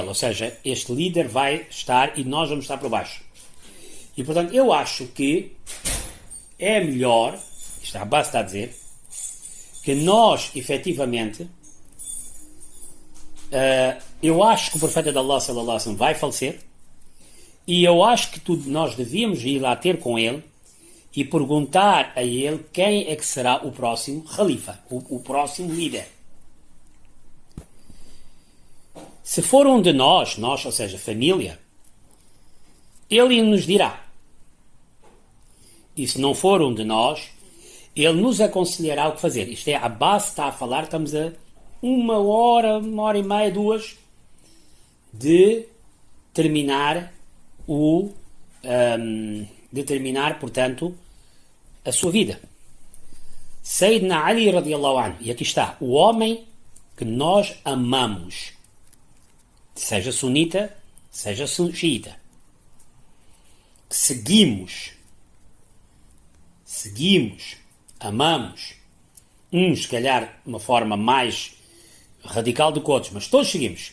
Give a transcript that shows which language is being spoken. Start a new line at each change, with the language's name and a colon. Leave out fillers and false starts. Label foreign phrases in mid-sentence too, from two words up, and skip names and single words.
Portuguese: Ou seja, este líder vai estar e nós vamos estar por baixo. E portanto, eu acho que é melhor, isto a Abbas está a dizer, que nós, efetivamente, eu acho que o profeta de Allah,
Arabic: صلى الله عليه وسلم,
Portuguese: vai falecer, e eu acho que nós devíamos ir lá ter com ele, e perguntar a ele quem é que será o próximo Khalifa, o próximo líder. Se for um de nós, ou seja, família, ele nos dirá. E se não for um de nós, ele nos aconselhará o que fazer. Isto é, a Abbas está a falar, estamos a 1 hora, 1 hora e meia, 2, de terminar portanto, a sua vida.
Arabic: سيدنا علي رضي الله عنه,
Portuguese: e aqui está, o homem que nós amamos, seja sunita, seja xiita, que seguimos, amamos, uns, se calhar, de uma forma mais radical do que outros, mas todos seguimos.